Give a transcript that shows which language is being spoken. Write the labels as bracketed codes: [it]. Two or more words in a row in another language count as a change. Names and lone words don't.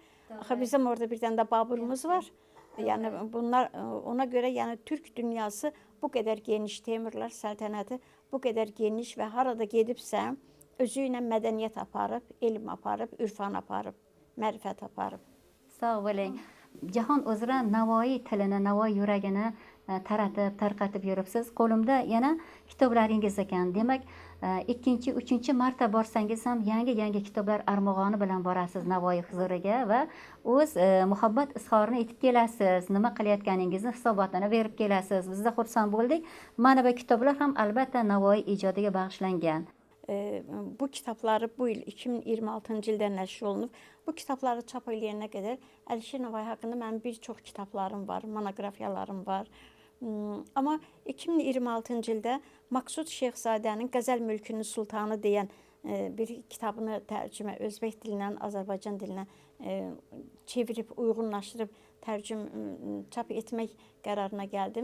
[az] Axı bizim orada bir dənə də Baburumuz var. Yəni bunlar ona görə yəni Türk dünyası bu qədər geniş, Teymurlar səltənəti bu qədər geniş və harada gedibsə özü ilə mədəniyyət aparıb, elm aparıb, ürfan aparıb, mərifət aparıb. [uz] Sağ bo'ling. Jahon uzra Navoiy tilini, Navoiy yuragini taratib, tarqatib yuribsiz. Qo'limda yana kitoblaringiz ekan. Demak, ikkinchi, uchinchi marta borsangiz ham yangi kitoblar armog'oni bilan borasiz Navoiy huzuriga va o'z muhabbat izhorini etib kelasiz. Nima qilayotganingizni hisobotini berib kelasiz. Biz de xursand bo'ldik. Mana bu kitoblar ham albatta Navoiy ijodiga bag'ishlangan. [az] Bu kitabları bu il 2026-cı ildə nəşr olunub. Bu kitabları çap eləyənə qədər Əlişir Nəvayi haqqında mənim bir çox kitablarım var, monoqrafiyalarım var. Amma 2026-cı ildə Maqsud Şeyxzadənin Qəzəl Mülkünün Sultanı deyən bir kitabını tərcümə özbək dilindən Azərbaycan dilinə çevirib, uyğunlaşdırıb çap etmək qərarına gəldim.